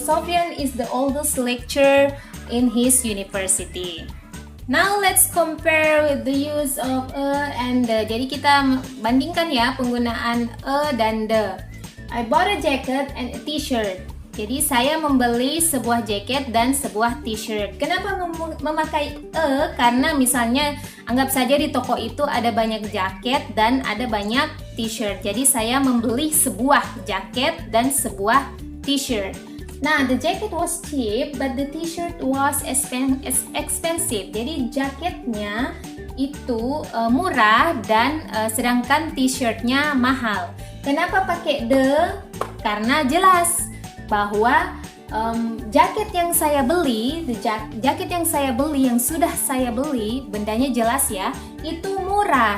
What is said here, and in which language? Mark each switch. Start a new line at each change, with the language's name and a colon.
English: Sofyan is the oldest lecturer in his university. Now let's compare with the use of a and the.
Indonesian: Jadi kita bandingkan ya penggunaan a dan the.
English: I bought a jacket and a t-shirt.
Indonesian: Jadi saya membeli sebuah jaket dan sebuah t-shirt. Kenapa memakai a? Karena misalnya anggap saja di toko itu ada banyak jaket dan ada banyak t-shirt. Jadi saya membeli sebuah jaket dan sebuah t-shirt.
English: Nah, the jacket was cheap, but the t-shirt was expensive.
Indonesian: Jadi jaketnya itu murah dan sedangkan t-shirtnya mahal. Kenapa pakai the? Karena jelas bahwa jaket yang saya beli, jaket yang saya beli, yang sudah saya beli, bendanya jelas ya, itu murah.